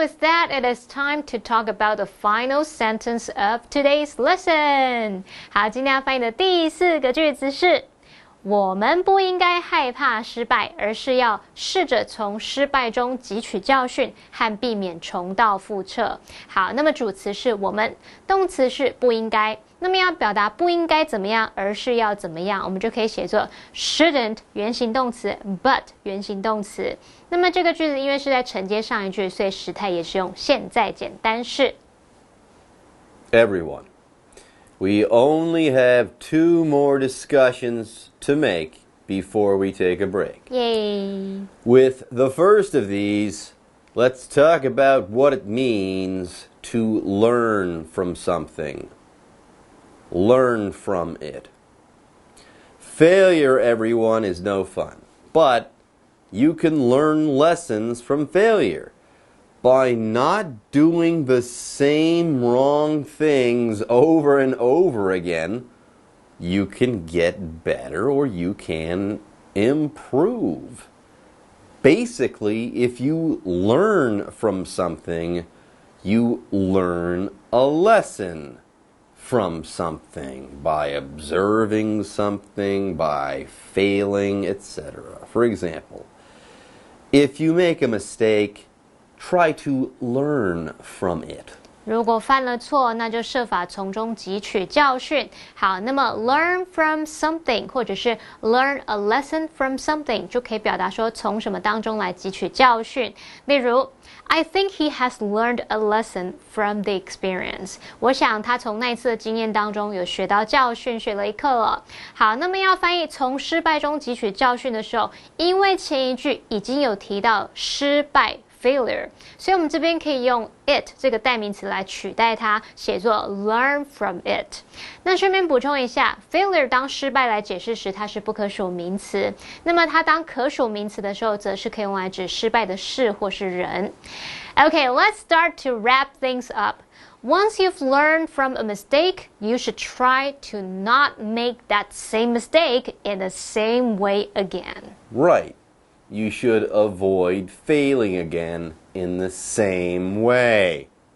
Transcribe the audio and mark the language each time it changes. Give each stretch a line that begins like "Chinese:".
English: with that, it is time to talk about the final sentence of today's lesson.
Chinese: 好，今天要翻译的第4个句子是我们不应该害怕失败，而是要试着从失败中汲取教训和避免重蹈覆辙。好，那么主词是我们，动词是不应该。那么要表达不应该怎么样，而是要怎么样，我们就可以写作 shouldn't 原形动词 but 原形动词。那么这个句子因为是在承接上一句，所以时态也是用现在简单式。
English: Everyone, we only have 2 more discussions to make before we take a break. Yay! With the first of these, let's talk about what it means to learn from something.Learn from it. Failure, everyone, is no fun. But you can learn lessons from failure. By not doing the same wrong things over and over again, you can get better or you can improve. Basically, if you learn from something, you learn a lesson.From something, by observing something, by failing, etc. For example, if you make a mistake, try to learn from it.
Chinese: 如果犯了错，那就设法从中汲取教训。好，那么
English: learn from something
Chinese: 或者是
English: learn a lesson from something
Chinese: 就可以表达说从什么当中来汲取教训。例如
English: I think he has learned a lesson from the experience.
Chinese: 我想他从那次的经验当中有学到教训，学了一课了。好，那么要翻译从失败中汲取教训的时候，因为前一句已经有提到失败 failure， 所以我们这边可以用 it 这个代名词来取代它，写作
English: learn from it。
Chinese: 那顺便补充一下 ，failure 当失败来解释时，它是不可数名词；那么它当可数名词的时候，则是可以用来指失败的事或是人。
English: Okay, let's start to wrap things up. Once you've learned from a mistake, you should try to not make that same mistake in the same way again. Right. You should avoid failing again in the same way.